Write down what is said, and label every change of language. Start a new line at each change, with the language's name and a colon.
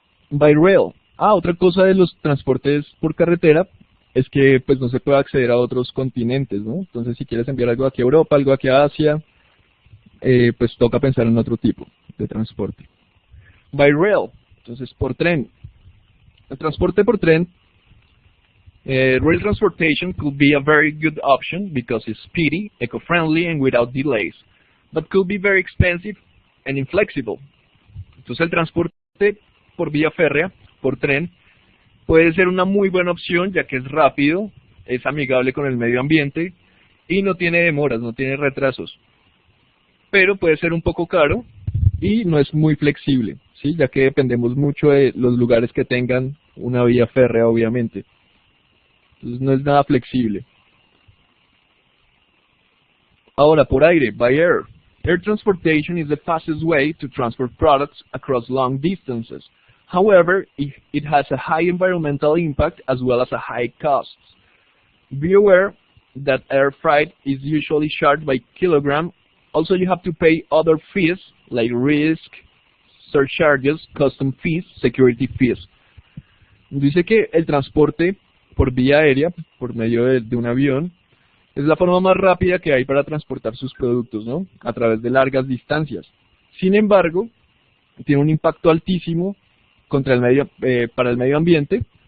English: By rail.
Spanish: Otra cosa de los transportes por carretera es que pues no se puede acceder a otros continentes, ¿no? Entonces si quieres enviar algo aquí a Europa, algo aquí a Asia, pues toca pensar en otro tipo de transporte.
English: By rail,
Spanish: entonces por tren. El transporte por tren,
English: rail transportation could be a very good option because it's speedy, eco-friendly and without delays, but could be very expensive and inflexible.
Spanish: Entonces el transporte por vía férrea, por tren, puede ser una muy buena opción ya que es rápido, es amigable con el medio ambiente y no tiene demoras, no tiene retrasos. Pero puede ser un poco caro y no es muy flexible, ¿sí? Ya que dependemos mucho de los lugares que tengan una vía férrea, obviamente. Entonces no es nada flexible. Ahora, por aire,
English: by air. Air transportation is the fastest way to transport products across long distances. However, it has a high environmental impact as well as a high cost. Be aware that air freight is usually charged by kilogram. Also, you have to pay other fees like risk, surcharges, custom fees, security fees.
Spanish: Dice que el transporte por vía aérea, por medio de un avión, es la forma más rápida que hay para transportar sus productos, ¿no? A través de largas distancias. Sin embargo, tiene un impacto altísimo para el medio ambiente.